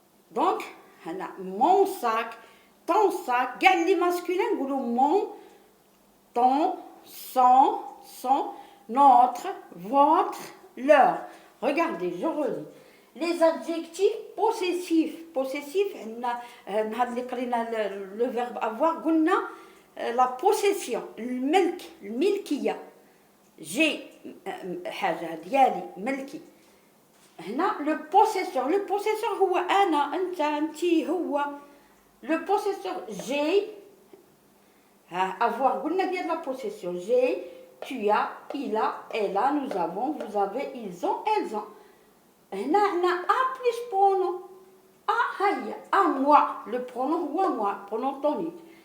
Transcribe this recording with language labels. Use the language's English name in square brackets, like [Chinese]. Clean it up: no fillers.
[Arabic] دونك هنا مون ساك، طون ساك، كاع لي ماسكولين نقولوا مون، طون، [French] son, notre, votre, leur. Regardez, je relis. Les adjectifs possessifs. Possessif, le verbe avoir, قلنا la possession، الملك، الملكية. [Arabic] j'ai حاجة ديالي ملكي. هنا [French] le possesseur [Arabic] هو أنا، أنت، أنتي، هو. [French] le possesseur j'ai، avoir [Arabic] قلنا ديال [French] la possession. j'ai، tu as، il a، elle a، nous avons، vous avez، ils ont، elles ont. [Arabic] هنا عندنا [French] a plus pronom. هيا à moi، le pronom هو moi، pronom tonique.